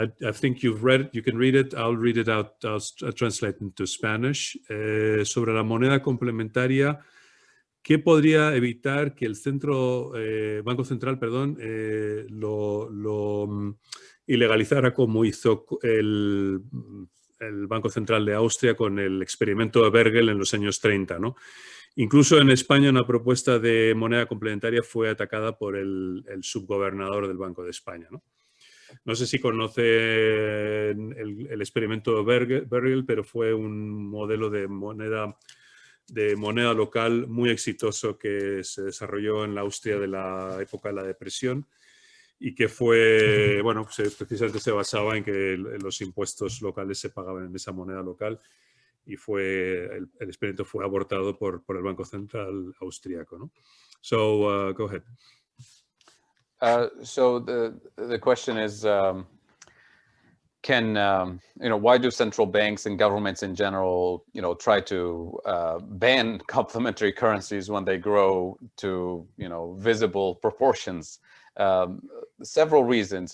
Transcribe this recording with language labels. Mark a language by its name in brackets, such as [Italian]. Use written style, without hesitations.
[English] I think you can read it. I'll read it out. I'll translate into Spanish. [Spanish] Sobre la moneda complementaria, ¿qué podría evitar que el Banco Central, lo ilegalizara como hizo el Banco Central de Austria con el experimento de Bergel en los años 30, ¿no? Incluso en España una propuesta de moneda complementaria fue atacada por el subgobernador del Banco de España, ¿no? No sé si conocen el experimento Bergel, pero fue un modelo de moneda local muy exitoso que se desarrolló en la Austria de la época de la depresión y que fue, bueno, precisamente se basaba en que los impuestos locales se pagaban en esa moneda local y el experimento fue abortado por el Banco Central Austriaco, ¿no? [English] So, go ahead. So the question is, why do central banks and governments in general, try to ban complementary currencies when they grow to, visible proportions? Several reasons.